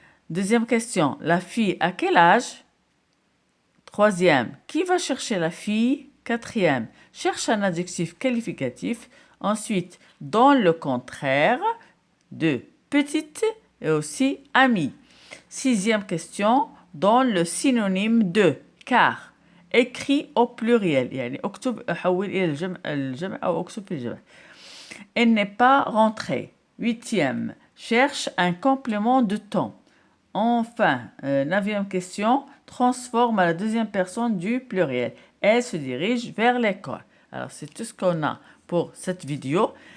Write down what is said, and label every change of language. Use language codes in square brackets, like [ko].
[fr] Deuxième question, la fille à quel âge? Troisième, qui va chercher la fille? Quatrième, cherche un adjectif qualificatif. Ensuite, dans le contraire de petite et aussi amie. Sixième question, dans le synonyme de car. Écrit au pluriel. [ar] يعني اكتب حول إلى الجمع أو اكتب في الجمع. [fr] Elle n'est pas rentrée. Huitième, cherche un complément de temps. Enfin, neuvième question, transforme à la deuxième personne du pluriel. Elle se dirige vers l'école. Alors, c'est tout ce qu'on a pour cette vidéo.